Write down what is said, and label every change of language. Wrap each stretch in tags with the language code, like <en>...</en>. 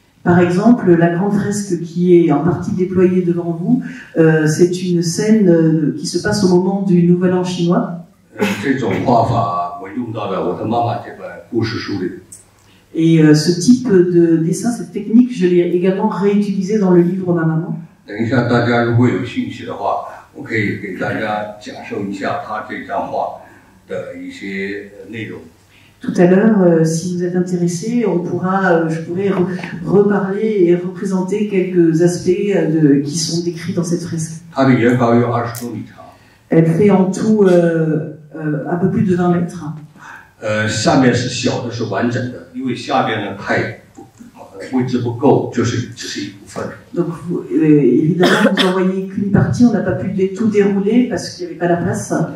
<fr>Par exemple, la grande fresque qui est en partie déployée devant vous, c'est une scène qui se passe au moment du Nouvel An chinois.</fr> <zh>这种画法我用到了我的妈妈这本故事书里。</zh> <fr>Et ce type de dessin, cette technique, je l'ai également réutilisée dans le livre Ma Maman.</fr> <zh>等一下，大家如果有兴趣的话，我可以给大家讲授一下他这张画的一些内容。</zh> <fr>Tout à l'heure, si vous êtes intéressé, je pourrais reparler et représenter quelques aspects qui sont décrits dans cette fresque.</fr> <zh>它的原稿有20多米长。</zh> <fr>Elle fait en tout un peu plus de 20 mètres.</fr> <zh>下面是小的是完整的，因为下面呢位置不够，只是一部分。</zh> <fr>Donc évidemment, vous en voyez qu'une partie, on n'a pas pu tout dérouler parce qu'il n'y avait pas la place.</fr>